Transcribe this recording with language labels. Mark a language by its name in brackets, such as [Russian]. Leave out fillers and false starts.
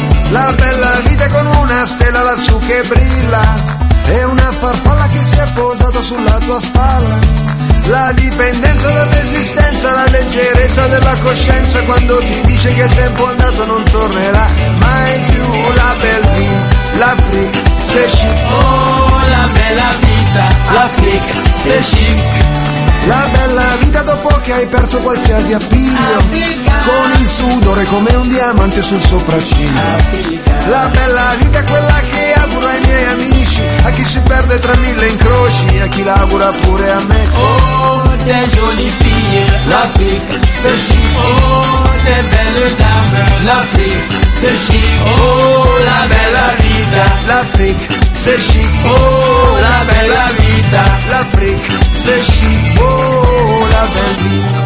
[Italian] La bella vita con una stella lassù che brilla, e una farfalla che si è posata sulla tua spalla. La dipendenza dall'esistenza, la leggerezza della coscienza, quando ti dice che il tempo andato non tornerà mai più. [French] La belle vie, l'Afrique, c'est chic. [Italian] Oh, la bella vita, [French] l'Afrique, c'est chic. [Italian] La bella vita dopo che hai perso qualsiasi appiglio, Africa. Con il sudore come un diamante sul sopracciglio. La bella vita è quella che auguro ai miei amici, a chi si perde tra mille incroci, a chi l'augura pure a me. [French] Oh, de jolie fille, l'Afrique, c'est chic. Oh, de belle dame, l'Afrique, c'est chic. [Italian] Oh, la bella vita, [French] l'Afrique, c'est chic. [Italian] Oh, la bella vita, [French] l'Afrique, c'est chic. Oh, la belle vie.